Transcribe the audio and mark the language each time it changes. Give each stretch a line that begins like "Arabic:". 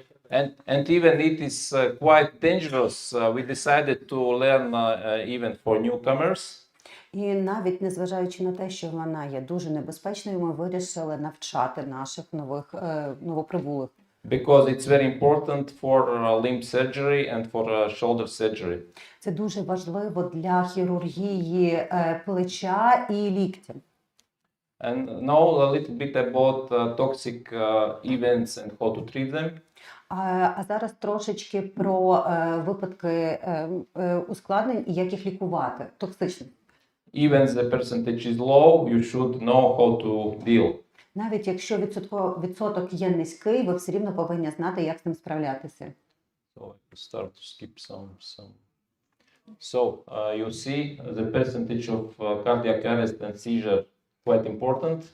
English: And even it is quite dangerous. We decided to learn even for newcomers.
Ukrainian: І навіть незважаючи на те, що вона є дуже небезпечною, ми вирішили навчати наших новоприбулих.
English: Because it's very important for limb surgery and for shoulder surgery.
Ukrainian: Це дуже важливо для хірургії плеча і ліктя.
English: And now a little bit about toxic events and how to treat them.
Ukrainian: А зараз трошечки про випадки ускладнень і як їх лікувати, токсичних.
English: Even the percentage is low, you should know how to deal.
Ukrainian: Навіть якщо відсоток є низький, ви все рівно повинні знати, як з ним справлятися.
English: So I start to skip some. So you see the percentage of cardiac arrest and seizure quite important.